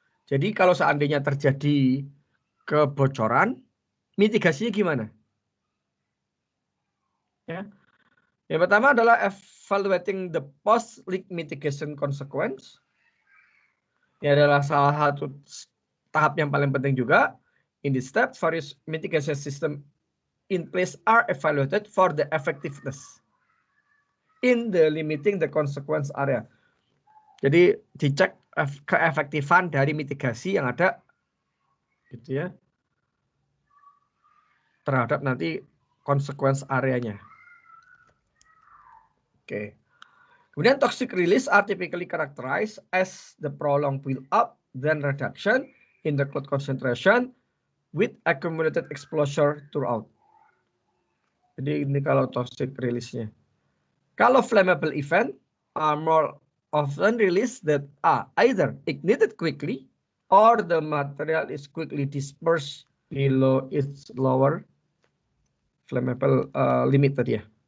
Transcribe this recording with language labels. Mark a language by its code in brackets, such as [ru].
[id] Jadi kalau seandainya terjadi kebocoran, mitigasinya gimana? [en] Ya. [id] Yang pertama adalah [en] evaluating the post-leak mitigation consequence. [id] Ini adalah salah satu tahap yang paling penting juga. [en] In this step, various mitigation system in place are evaluated for the effectiveness in the limiting the consequence area. [id] Jadi dicek keefektifan dari mitigasi yang ada, gitu ya, terhadap nanti consequence areanya. Oke. [en] Kemudian toxic release are typically characterized as the prolonged build up then reduction in the cloud concentration with accumulated exposure throughout. [id] Jadi ini kalau toxic release-nya. [en] Kalau flammable event are more often released that are either ignited quickly or the material is quickly dispersed below its lower flammable limit tadi ya.